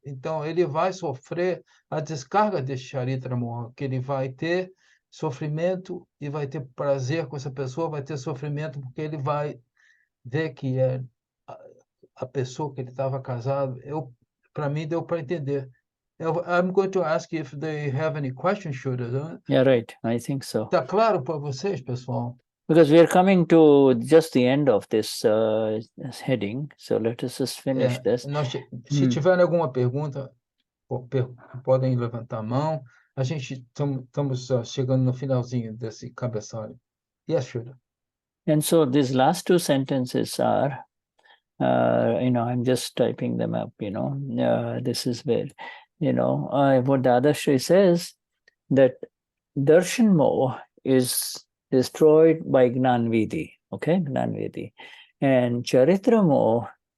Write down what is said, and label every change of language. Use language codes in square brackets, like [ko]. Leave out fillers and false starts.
[pt] Então, ele vai sofrer a descarga desse Charitra MOHA, que ele vai ter sofrimento e vai ter prazer com essa pessoa, vai ter sofrimento porque ele vai ver que é a pessoa que ele estava casado. Para mim, deu para entender. [en] I'm going to ask you if they have any questions, Shuddha. Yeah, right. I think so. [pt] Tá claro para vocês, pessoal? [en] Because we are coming to just the end of this heading, so let us just finish this. [pt] Se tiverem alguma pergunta, podem levantar a mão. A gente estamos chegando no finalzinho desse cabeçalho. [en] Yes, Shuddha. And so these last two sentences are, I'm just typing them up, this is where, what Dadashri says, that Darshan Moha is destroyed by Gnanvidhi, okay, Gnanvidhi. And Charitra Moha